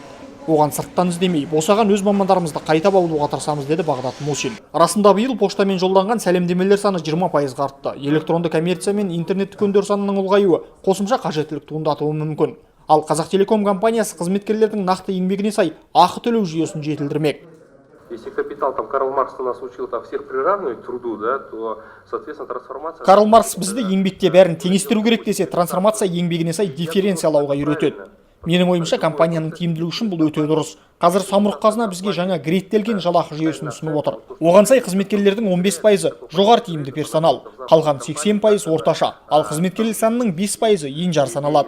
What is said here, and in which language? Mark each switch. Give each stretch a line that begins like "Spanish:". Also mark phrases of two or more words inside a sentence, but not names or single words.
Kazakh: Оған сырттан іздемей, босаған өз мамандарымызды қайта баулуға тырысамыз деді Бағдат Мусин. Расында биыл поштамен жолданған сәлемдемелер саны 20% артты. Электронды коммерция мен интернет дүкендер санының ұлғаюы қосымша қажеттілік туындатуы мүмкін. Ал Қазақтелеком компаниясы қызметкерлердің нақты еңбегіне сай ақы төлеу жүйесін жетілдірмек.
Russian: Если капитал, там Карл Маркс нас учил всех приравнивать к труду, да, то, соответственно, трансформация...
Kazakh: Карл Маркс бізді еңбекте бәрін теңестіру керек десе, трансформация еңбегіне сай дифференциялауға үйретеді. Менің ойымша, компанияның тиімділігі үшін бұл өте дұрыс. Қазір самұрық қазына бізге жаңа грейдтелген жалақы жүйесін ұсынып отыр. Оған сай қызметкерлердің 15% жоғары тиімді персонал, қалған 80% орташа, ал қызметкерлер санының 5% енжар саналады.